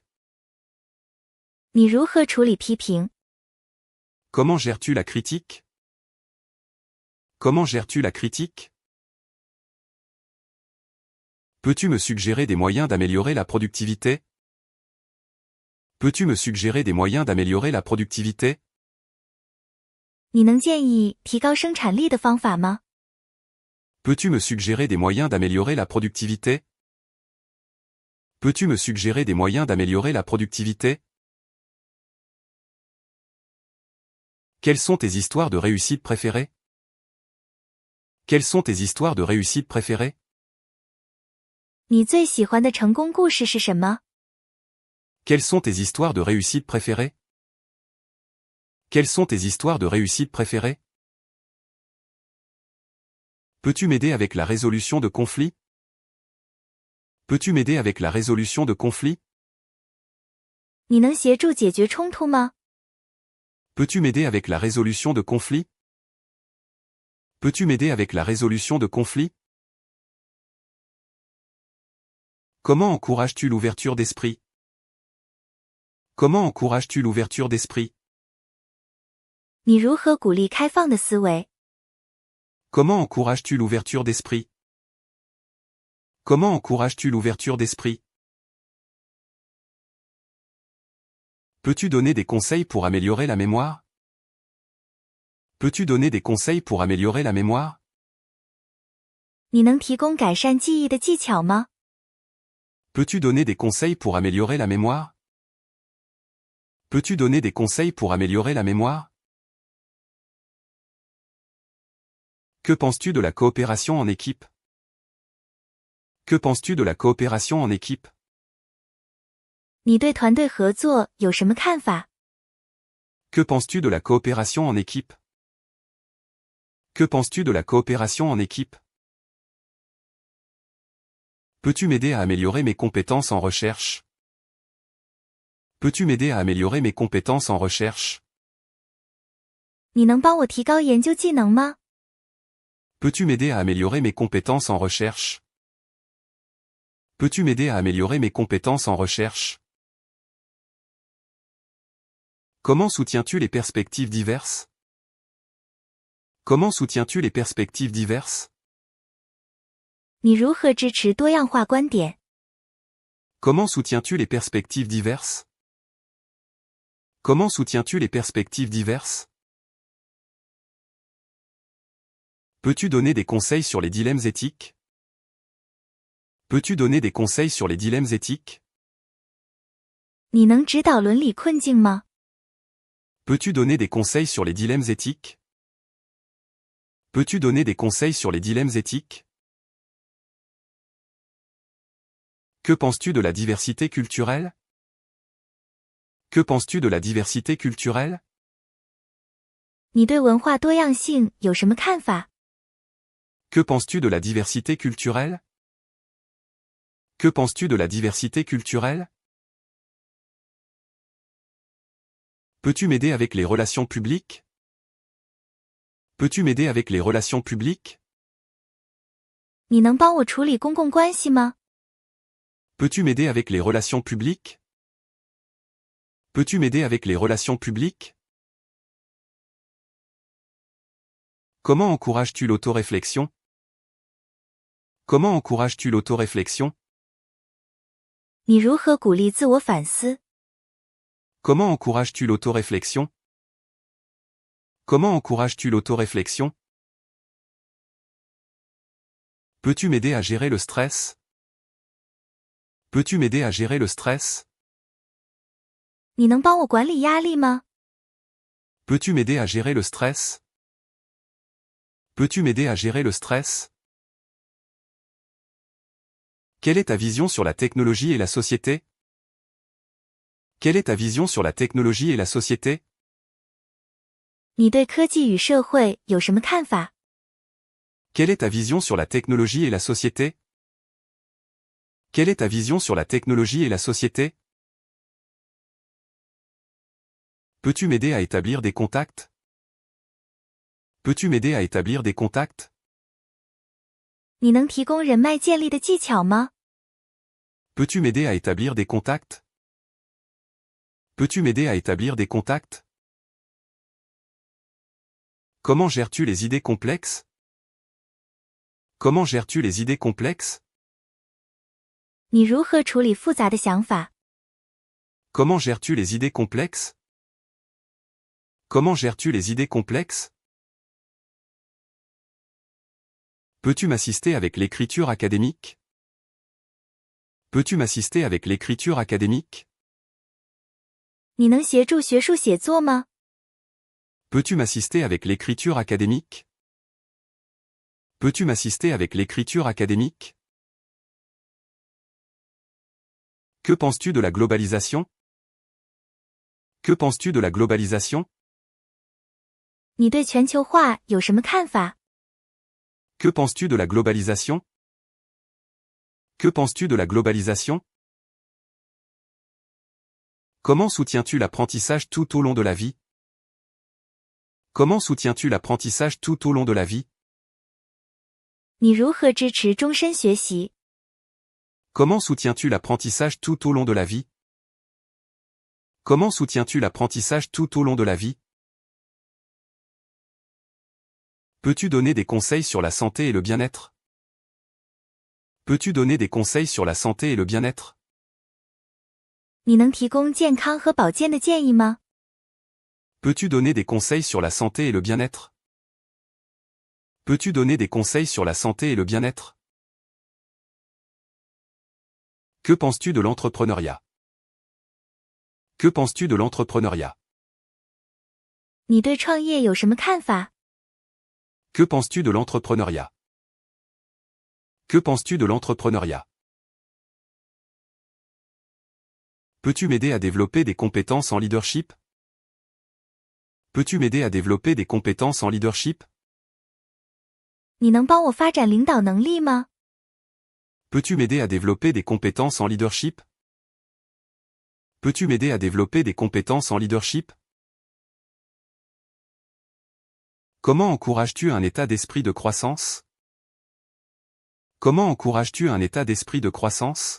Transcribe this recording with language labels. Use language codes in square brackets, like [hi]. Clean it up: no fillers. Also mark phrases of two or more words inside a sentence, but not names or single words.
[zh] 你如何处理批评？ [fr] Comment gères-tu la critique? Comment gères-tu la critique? Peux-tu me suggérer des moyens d'améliorer la productivité? Peux-tu me suggérer des moyens d'améliorer la productivité? [zh] 你能建议提高生产力的方法吗？ [fr] Peux-tu me suggérer des moyens d'améliorer la productivité? Peux-tu me suggérer des moyens d'améliorer la productivité? Quelles sont tes histoires de réussite préférées? Quelles sont tes histoires de réussite préférées? [zh] 你最喜欢的成功故事是什么？ [fr] Quelles sont tes histoires de réussite préférées? Quelles sont tes histoires de réussite préférées? Peux-tu m'aider avec la résolution de conflits? Peux-tu m'aider avec la résolution de conflits? [zh] 你能协助解决冲突吗？ [fr] Peux-tu m'aider avec la résolution de conflits? Peux-tu m'aider avec la résolution de conflits? Comment encourages-tu l'ouverture d'esprit? Comment encourages-tu l'ouverture d'esprit? [zh] 你如何鼓励开放的思维？ [fr] Comment encourages-tu l'ouverture d'esprit? Comment encourages-tu l'ouverture d'esprit? Peux-tu donner des conseils pour améliorer la mémoire? Peux-tu donner des conseils pour améliorer la mémoire? [zh] 你能提供改善记忆的技巧吗？ [fr] Peux-tu donner des conseils pour améliorer la mémoire? Peux-tu donner des conseils pour améliorer la mémoire? Que penses-tu de la coopération en équipe? Que penses-tu de la coopération en équipe? [zh] 你对团队合作有什么看法？ [fr] Que penses-tu de la coopération en équipe? Que penses-tu de la coopération en équipe? Peux-tu m'aider à améliorer mes compétences en recherche? Peux-tu m'aider à améliorer mes compétences en recherche? [zh] 你能帮我提高研究技能吗？ [fr] Peux-tu m'aider à améliorer mes compétences en recherche? Peux-tu m'aider à améliorer mes compétences en recherche? Comment soutiens-tu les perspectives diverses? Comment soutiens-tu les perspectives diverses? [zh] 你如何支持多样化观点？ [fr] Comment soutiens-tu les perspectives diverses? Comment soutiens-tu les perspectives diverses? Peux-tu donner des conseils sur les dilemmes éthiques? Peux-tu donner des conseils sur les dilemmes éthiques? [zh] 你能指导伦理困境吗？ [fr] Peux-tu donner des conseils sur les dilemmes éthiques? Peux-tu donner des conseils sur les dilemmes éthiques? Que penses-tu de la diversité culturelle? Que penses-tu de la diversité culturelle? [zh] 你对文化多样性有什么看法？ [fr] Que penses-tu de la diversité culturelle? Que penses-tu de la diversité culturelle? Peux-tu m'aider avec les relations publiques? Peux-tu m'aider avec les relations publiques? [zh] 你能帮我处理公共关系吗？ [fr] Peux-tu m'aider avec les relations publiques? Peux-tu m'aider avec les relations publiques? Comment encourages-tu l'autoréflexion? Comment encourages-tu l'autoréflexion? [zh] 你如何鼓励自我反思？ [fr] Comment encourages-tu l'autoréflexion? Comment encourages-tu l'autoréflexion? Peux-tu m'aider à gérer le stress? Peux-tu m'aider à gérer le stress? [zh] 你能帮我管理压力吗？ [fr] Peux-tu m'aider à gérer le stress? Peux-tu m'aider à gérer le stress? Quelle est ta vision sur la technologie et la société? Quelle est ta vision sur la technologie et la société? [zh] 你对科技与社会有什么看法？ [fr] Quelle est ta vision sur la technologie et la société? Quelle est ta vision sur la technologie et la société? Peux-tu m'aider à établir des contacts? Peux-tu m'aider à établir des contacts? [zh] 你能提供人脉建立的技巧吗？ [fr] Peux-tu m'aider à établir des contacts? Peux-tu m'aider à établir des contacts? Comment gères-tu les idées complexes? Comment gères-tu les idées complexes? [zh] 你如何处理复杂的想法？ [fr] Comment gères-tu les idées complexes? Comment gères-tu les idées complexes? Peux-tu m'assister avec l'écriture académique? Peux-tu m'assister avec l'écriture académique? [zh] 你能协助学术写作吗？ [fr] Peux-tu m'assister avec l'écriture académique? Peux-tu m'assister avec l'écriture académique? Que penses-tu de la globalisation? Que penses-tu de la globalisation? [zh] 你对全球化有什么看法？ [fr] Que penses-tu de la globalisation? Que penses-tu de la globalisation? Comment soutiens-tu l'apprentissage tout au long de la vie? Comment soutiens-tu l'apprentissage tout au long de la vie? [zh] 你如何支持终身学习？ [fr] Comment soutiens-tu l'apprentissage tout au long de la vie? Comment soutiens-tu l'apprentissage tout au long de la vie? Peux-tu donner des conseils sur la santé et le bien-être? Peux-tu donner des conseils sur la santé et le bien-être? [zh] 你能提供健康和保健的建议吗？ [fr] Peux-tu donner des conseils sur la santé et le bien-être? Peux-tu donner des conseils sur la santé et le bien-être? Que penses-tu de l'entrepreneuriat? Que penses-tu de l'entrepreneuriat? [zh] 你对创业有什么看法？ [fr] Que penses-tu de l'entrepreneuriat? Que penses-tu de l'entrepreneuriat? Peux-tu m'aider à développer des compétences en leadership? Peux-tu m'aider à développer des compétences en leadership? [zh] 你能帮我发展领导能力吗？ [fr] Peux-tu m'aider à développer des compétences en leadership? Peux-tu m'aider à développer des compétences en leadership? Comment encourages-tu un état d'esprit de croissance? Comment encourages-tu un état d'esprit de croissance?